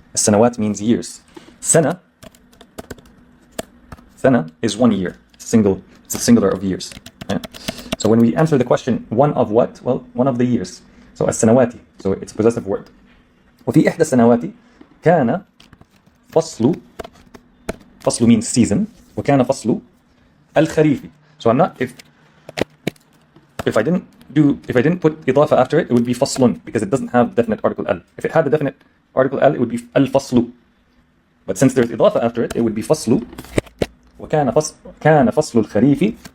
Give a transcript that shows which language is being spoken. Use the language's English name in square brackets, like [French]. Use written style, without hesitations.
[English] السنوات means years. سنة is 1 year. It's a singular of years. Yeah. So when we answer the question, one of what? Well, one of the years. So السنوات, so it's a possessive word. [Arabic] وفي إحدى السنوات كان فصل [English] means season, [Arabic] وكان فصل الخريف. [English] So I'm not, if I didn't put إضافة after it would be فصل, because it doesn't have definite article al. If it had the definite article al, it would be الفصل. But since there's إضافة after it, it would be فصل. [Arabic] وكان فصل الخريف.